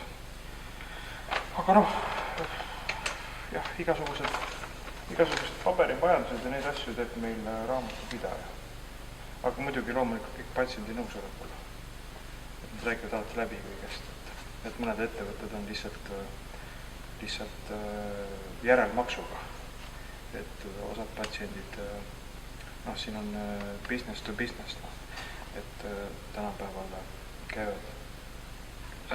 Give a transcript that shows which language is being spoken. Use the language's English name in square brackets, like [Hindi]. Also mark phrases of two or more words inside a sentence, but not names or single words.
[Estonian] Aga noh, jah, igasugused paberimajandused ja neid asju teeb meil raamatupidaja. Aga muidugi loomulikult kõik patsiendi nõusolekul. Nad räägivad alati läbi kõigest, et mõned ettevõtted on lihtsalt järelmaksuga. Et osad patsiendid, noh, siin on [English] business to business, [Estonian] et tänapäeval käivad.